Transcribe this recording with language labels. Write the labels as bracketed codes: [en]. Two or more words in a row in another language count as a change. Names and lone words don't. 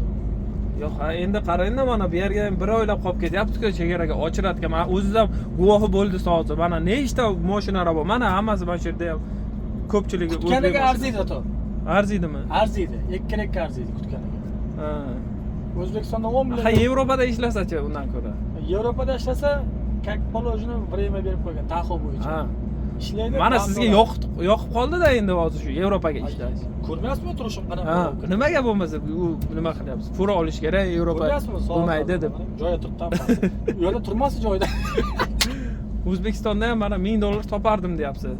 [uz] Yo'q, endi qarangda mana bu yerga ham bir oylab qolib ketyapti-ku, chegaraga Ochratga. Men o'zim ham guvohi bo'ldi hozir. Mana nechta mashinalar bor. Mana hammasi mana shu yerda ham ko'pchiligi kutganiga arziydi to. Arziydimi? Arziydi. Ekkarekka arziydi kutganiga. Ha. O'zbekistonda 10 million. Ha, Yevropada ishlasa-chi undan ko'ra. Yevropada ishlasa, [ru] как положено время [uz] berib qo'ygan, taxo bo'yicha. Ha. ishlaydi. Mana sizga yoqib qoldi-da endi hozir shu Yevropaga ishlash. Ko'rmayapsizmi turishim Ha, qanaqa? nimaga bo'lmasa u nima qilyapsiz? Fura olish kerak Yevropa Ko'ryapsizmi? bo'lmaydi deb. Joyda turibman. U yerda turmasdi joyda. O'zbekistonda ham mana $1000 topardim deyapsiz.